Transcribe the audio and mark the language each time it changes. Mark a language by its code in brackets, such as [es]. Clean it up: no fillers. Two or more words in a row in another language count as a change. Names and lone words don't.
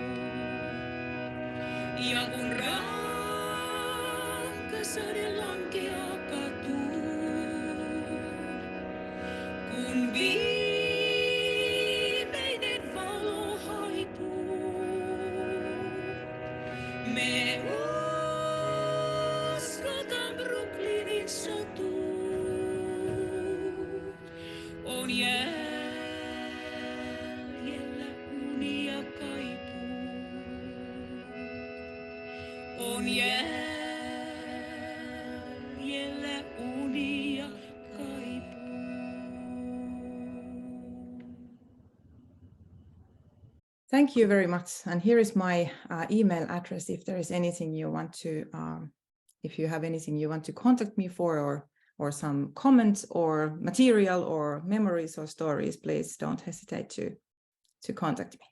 [fi] Ja kun rankka sade lankeaa katuun, kun viimeinen valo haipuu, me uskotaan Brooklynin satuun. On jäljellä uni ja kaipuu. On jäljellä uni ja kaipuu. [en] Thank you very much. And here is my email address if there is anything you want to, if you have anything you want to contact me for, or some comments or material or memories or stories, please don't hesitate to contact me.